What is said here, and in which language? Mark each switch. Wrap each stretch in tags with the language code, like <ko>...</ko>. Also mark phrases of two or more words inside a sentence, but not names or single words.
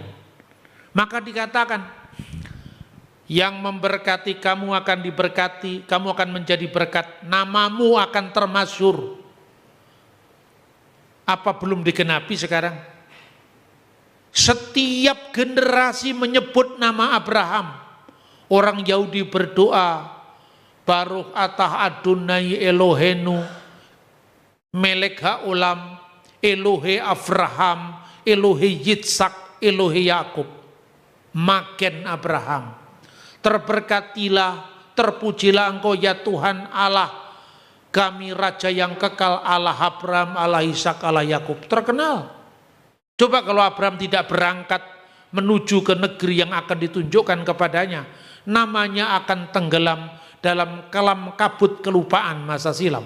<id>Maka dikatakan, yang memberkati kamu akan diberkati, kamu akan menjadi berkat, namamu akan termasyhur. Apa belum digenapi sekarang? Setiap generasi menyebut nama Abraham. Orang Yahudi berdoa,</id> <he>ברוך אתה אדוני אלוהינו מלך העולם אלוהי אברהם אלוהי יצחק אלוהי יעקב. מגן אברהם,</he> <id>terberkatilah, terpujilah engkau ya Tuhan Allah kami, Raja yang kekal, Allah Abraham, Allah Ishak, Allah Yakub. Terkenal. Coba kalau Abraham tidak berangkat menuju ke negeri yang akan ditunjukkan kepadanya, namanya akan tenggelam dalam kelam kabut kelupaan masa silam.</id>